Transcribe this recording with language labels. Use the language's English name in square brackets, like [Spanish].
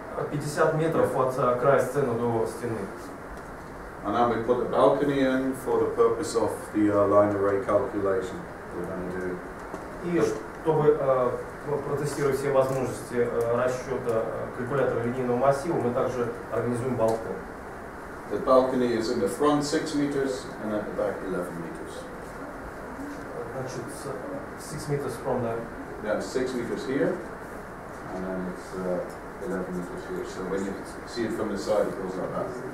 [Russian] 50 метров от края сцены до стены. [English] And then we put a balcony in for the purpose of the line array calculation we're going to do. [Russian] И чтобы протестировать все возможности расчета калькулятора линейного массива, мы также организуем балкон. [English] The balcony is in the front 6 meters and at the back 11 meters. [Russian] Значит, [English] 6 meters from the... Yeah, 6 meters here, and then it's 11 meters here. So when you see it from the side, it goes like that.